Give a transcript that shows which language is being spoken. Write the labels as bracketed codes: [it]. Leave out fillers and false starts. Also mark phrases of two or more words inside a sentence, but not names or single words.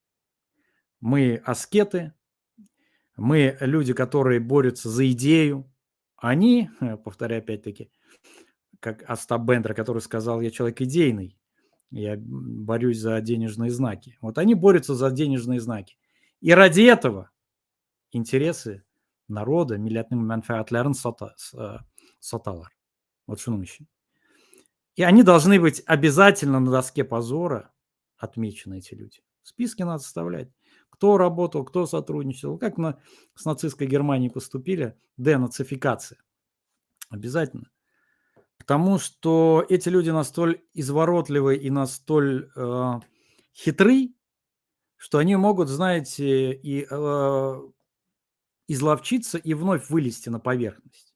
[ru] Мы аскеты, мы люди, которые борются за идею. Они, повторяю опять-таки, как Остап Бендер, который сказал, я человек идейный, я борюсь за денежные знаки. Вот они борются за денежные знаки. И ради этого интересы народа, [tt] милләтнең мәнфәгатьләрен саталар. Вот шуның өчен. [ru] И они должны быть обязательно на доске позора отмечены, эти люди. Списки надо составлять. Кто работал, кто сотрудничал. Как с нацистской Германией поступили. Денацификация. Обязательно. Потому что эти люди настолько изворотливы и настолько хитры, что они могут, знаете, и изловчиться и вновь вылезти на поверхность.